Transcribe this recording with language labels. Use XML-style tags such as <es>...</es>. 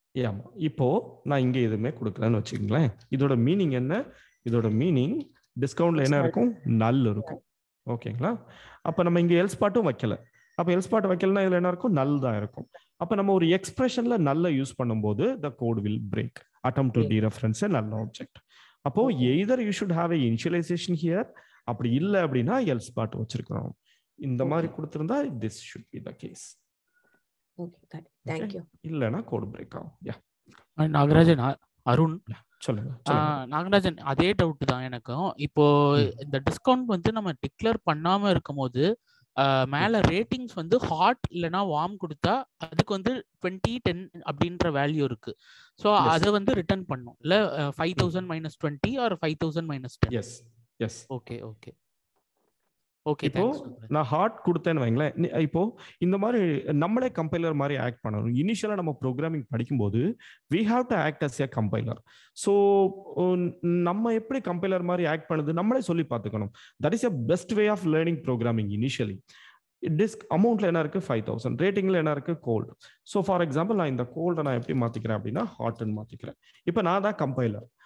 <ta>ஆமா, இப்போ நான் இங்க எதுவுமே கொடுக்கலன்னு வச்சுக்கீங்களேன். இதோட மீனிங் என்ன? இதோட மீனிங் டிஸ்கவுண்ட்ல என்ன இருக்கும்? நல் இருக்கும். ஓகேங்களா? அப்ப நம்ம இங்க எல்ஸ் பாட்டும் வைக்கல. அப்ப எல்ஸ் பாட் வைக்கலன்னா இதுல என்ன இருக்கும்? நல் தான் இருக்கும். அப்ப நம்ம ஒரு எக்ஸ்பிரஷன்ல நல்ல யூஸ் பண்ணும்போது</ta> <en>the code will break. attempt to dereference a null object. அப்போ either you should have a initialization here,</en> <ta>அப்படி இல்ல அப்படின்னா எல்ஸ் பாட் வச்சிருக்கணும். இந்த மாதிரி கொடுத்திருந்தா</ta> <en>this should be the case. Okay, got it. Thank you.</en> <ta>இல்லனா கோட் பிரேக் ஆகும். நாகராஜன், அருண் சொல்லுங்க. நாகராஜன், அதே டவுட் தான் எனக்கும். இப்போ இந்த டிஸ்கவுண்ட் வந்து நம்ம டிக்ளேர் பண்ணாம இருக்கும்போது மேல ரேட்டிங்ஸ் வந்து ஹாட் இல்லனா வார்ம் கொடுத்தா அதுக்கு வந்து 2010 அப்படின்ற வேல்யூ இருக்கு. சோ அத வந்து ரிட்டர்ன் பண்ணும் இல்ல 5000 - 20 R 5000 - 10.</ta> <en>Yes yes. Okay okay okay.</en> <ta>இப்போ நான் ஹார்ட் கொடுத்தேன்னு வைங்களேன். இப்போ இந்த மாதிரி நம்மளே கம்பைலர் மாதிரி ஆக்ட் பண்ணணும். இனிஷியலா நம்ம ப்ரோக்ராமிங் படிக்கும்போது</ta> <en>we have to act as a compiler.</en> <ta>So நம்ம எப்படி கம்பைலர் மாதிரி ஆக்ட் பண்ணுது நம்மளே சொல்லி பார்த்துக்கணும்.</ta> <en>That is a best way of learning programming.</en> <ta>Initially disk அமௌண்ட்ல என்ன இருக்கு? 5000. ரேட்டிங்ல என்ன இருக்கு? கோல்டு. ஸோ ஃபார் எக்ஸாம்பிள் நான் இந்த கோல்டை நான் எப்படி மாத்திக்கிறேன் அப்படின்னா ஹாட்னு மாத்திக்கிறேன். இப்போ நான் தான் கம்பைலர்.</ta>